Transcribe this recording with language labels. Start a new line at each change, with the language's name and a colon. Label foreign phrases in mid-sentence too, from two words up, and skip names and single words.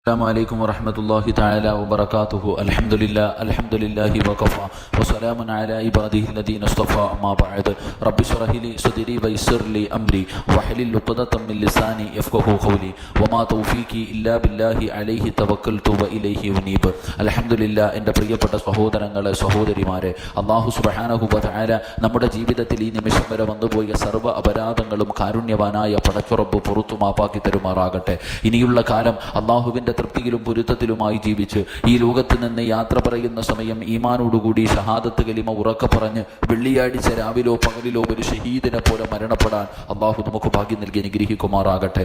Arabic: السلام عليكم ورحمة الله تعالى وبركاته. الحمد لله وكفى وسلام على عباده الذين اصطفى. أما بعد رب اشرح لي صدري ويسر لي أمري واحلل عقدة من لساني يفقهوا قولي وما توفيقي إلا بالله عليه توكلت وإليه أنيب. الحمد لله.
Malayalam: എൻ്റെ പ്രിയപ്പെട്ട സഹോദരങ്ങളെ സഹോദരിമാരെ,
Arabic: الله سبحانه وتعالى
Malayalam: നമ്മുടെ ജീവിതത്തിൽ ഈ നിമിഷം വരെ വന്നുപോയ സർവ്വ അപരാധങ്ങളും കാരുണ്യവാനായ പടച്ചുറപ്പ് പുറത്തു മാപ്പാക്കി തരുമാറാകട്ടെ. ഇനിയുള്ള കാലം അല്ലാഹുവിൻ്റെ തൃപ്തിയിലും പൊരുത്തത്തിലുമായി ജീവിച്ച് ഈ ലോകത്ത് നിന്ന് യാത്ര പറയുന്ന സമയം ഈമാനോടുകൂടി
Arabic: شهادة كلمة
Malayalam: ഉറക്കെ പറഞ്ഞ് വെള്ളിയാഴ്ച രാവിലോ പകലിലോ ഒരു ഷഹീദിനെ പോലെ മരണപ്പെടാൻ അള്ളാഹു നമുക്ക് ഭാഗ്യം നൽകി അനുഗ്രഹിക്കുമാറാകട്ടെ.